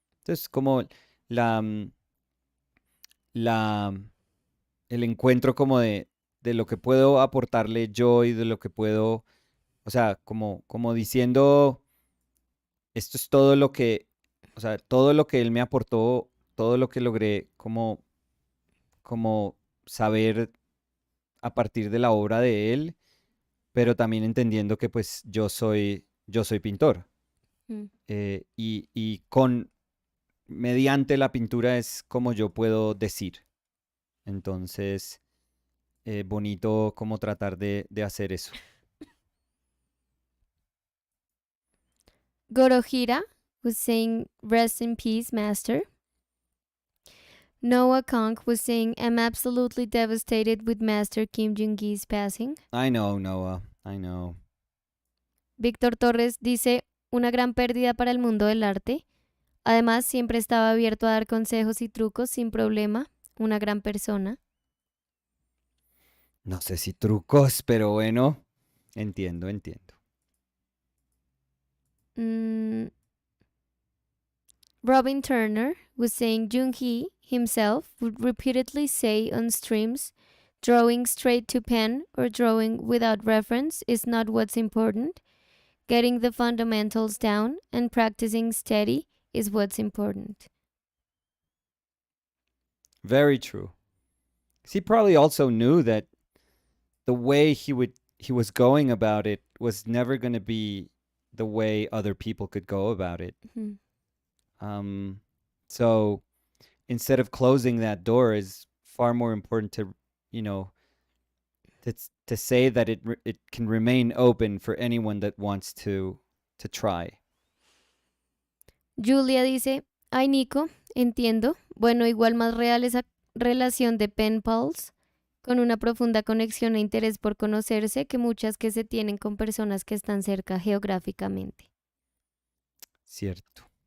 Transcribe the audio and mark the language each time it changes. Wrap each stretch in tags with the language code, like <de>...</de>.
<es>Entonces, como la, mm, la, el encuentro como de lo que puedo aportarle yo y de lo que puedo, o sea, como diciendo, esto es todo lo que, o sea, todo lo que él me aportó, todo lo que logré como saber a partir de la obra de él, pero también entendiendo que pues yo soy pintor. Mm. Y mediante la pintura es como yo puedo decir. Entonces, bonito como tratar de hacer eso.</es> <en>Gorohira was saying, rest in peace, master. Noah Kong was saying, I'm absolutely devastated with Master Kim Jung Gi's passing. I know, Noah, I know.</en> <es>Víctor Torres dice, una gran pérdida para el mundo del arte. Además, siempre estaba abierto a dar consejos y trucos sin problema. Una gran persona. No sé si trucos, pero bueno, entiendo.</es> <en>Mm, Robin Turner was saying Jung Hee himself would repeatedly say on streams, drawing straight to pen or drawing without reference is not what's important. Getting the fundamentals down and practicing steady is what's important. Very true. 'Cause he probably also knew that the way he was going about it was never going to be the way other people could go about it. Mhm. Um, so instead of closing that door, is far more important to, you know, to say that it can remain open for anyone that wants to try.</en> <es>Julia dice, ay Nico, entiendo. Bueno, igual más real esa relación de pen pals con una profunda conexión e interés por conocerse que muchas que se tienen con personas que están cerca geográficamente. Cierto.</es>